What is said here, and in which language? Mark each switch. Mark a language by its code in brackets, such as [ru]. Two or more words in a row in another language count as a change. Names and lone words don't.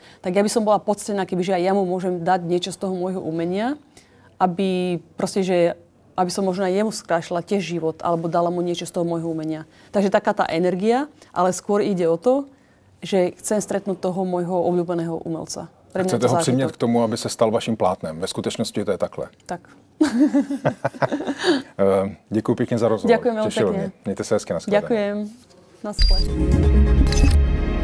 [sk] Tak ja by som bola poctená, kebyže aj ja mu môžem dať niečo z toho môjho umenia, aby proste, že aby som možno aj jemu skrášila tiež život, alebo dala mu niečo z toho môjho umenia. Takže taká tá energia, ale skôr ide o to, že chcem stretnúť toho môjho obľúbeného umelca. [cs] Chcete ho přimět k tomu, aby se stal vaším plátnem. Ve skutečnosti to je takhle. Tak. Děkuji pěkně za rozhovor. [sk] Ďakujem veľmi pekne. [cs] Mějte se hezky, na shledanou. [sk] Ďakujem. [cs] Na shledanou.